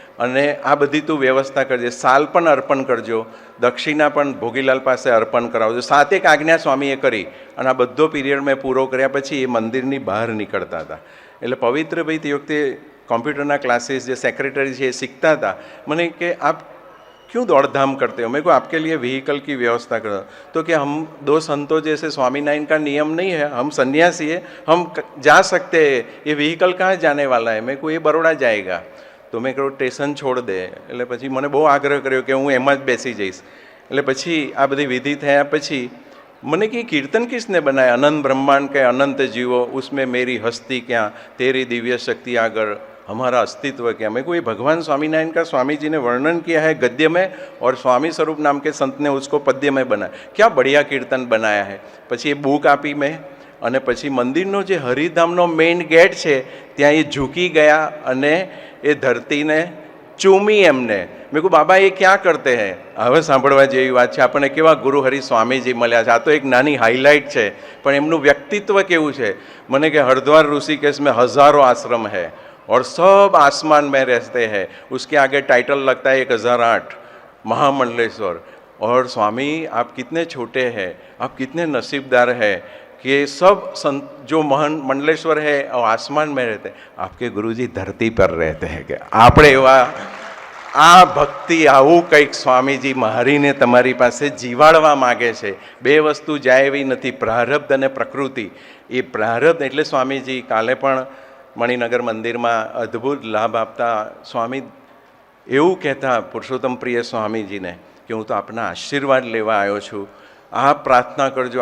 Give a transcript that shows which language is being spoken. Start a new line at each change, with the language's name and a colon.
Gujarati: અને આ બધી તું વ્યવસ્થા કરજે, સાલ પણ અર્પણ કરજો, દક્ષિણા પણ ભોગીલાલ પાસે અર્પણ કરાવજો. 7 આજ્ઞા સ્વામીએ કરી. અને આ બધો પીરિયડ મેં પૂરો કર્યા પછી એ મંદિરની બહાર નીકળતા હતા. એટલે પવિત્રભાઈ તે વખતે કોમ્પ્યુટરના ક્લાસીસ જે સેક્રેટરી છે એ શીખતા હતા. મને કે
Hindi: આપ क्यों दौड़धाम करते हो? मेरे को आपके लिए व्हीकल की व्यवस्था करो. तो कि हम 2 संतों जैसे स्वामीनारायण का नियम नहीं है, हम सन्यासी है, हम जा सकते हैं, ये व्हीकल कहाँ जाने वाला है? मेरे को ये बड़ोड़ा जाएगा.
Gujarati: તો મેં કહ્યું સ્ટેશન
Hindi: છોડ દે.
Gujarati: એટલે પછી મને બહુ આગ્રહ કર્યો કે હું એમાં જ બેસી જઈશ. એટલે પછી આ બધી વિધિ થયા પછી મને કે
Hindi: કીર્તન કિસને બનાયા, अनंत ब्रह्मांड के अनंत जीवो, उसमें मेरी हस्ती क्या, तेरी दिव्य शक्ति आगर, हमारा अस्तित्व क्या. मेरे को ये भगवान स्वामीनारायण का स्वामी जी ने वर्णन किया है गद्य में, और स्वामी स्वरूप नाम के संत ने उसको पद्य में बनाया. क्या बढ़िया कीर्तन बनाया है.
Gujarati: પછી એ બુક આપી મેં. અને પછી મંદિરનો જે હરિધામનો મેઇન ગેટ છે ત્યાં એ ઝૂકી ગયા અને એ ધરતીને ચૂમી એમને. મેં કહું બાબા એ
Hindi: ક્યાં કરતે હૈ?
Gujarati: હવે સાંભળવા જેવી વાત છે. આપણને કેવા ગુરુ હરિ સ્વામીજી મળ્યા છે. આ તો એક નાની હાઇલાઇટ છે, પણ એમનું વ્યક્તિત્વ કેવું છે. મને કે
Hindi: हरिद्वार ऋषिकेश में हजारों आश्रम है और सब आसमान में रहते हैं. उसके आगे टाइटल लगता है 1008 महामंडलेश्वर. और स्वामी आप कितने छोटे हैं, आप कितने नसीबदार हैं कि सब संत जो महान मंडलेश्वर है और आसमान में रहते हैं, आपके गुरुजी धरती पर रहते हैं.
Gujarati: કે આપણે એવા આ ભક્તિ, આવું કંઈક સ્વામીજી મારીને તમારી પાસે જીવાડવા માગે છે. 2 વસ્તુ જાય એવી નથી, પ્રારબ્ધ અને પ્રકૃતિ. એ પ્રારબ્ધ એટલે સ્વામીજી કાલે પણ મણિનગર મંદિરમાં અદ્ભુત લાભ આપતા સ્વામી એવું કહેતા પુરુષોત્તમ પ્રિય સ્વામીજીને કે હું તો આપના આશીર્વાદ લેવા આવ્યો છું, આપ પ્રાર્થના કરજો.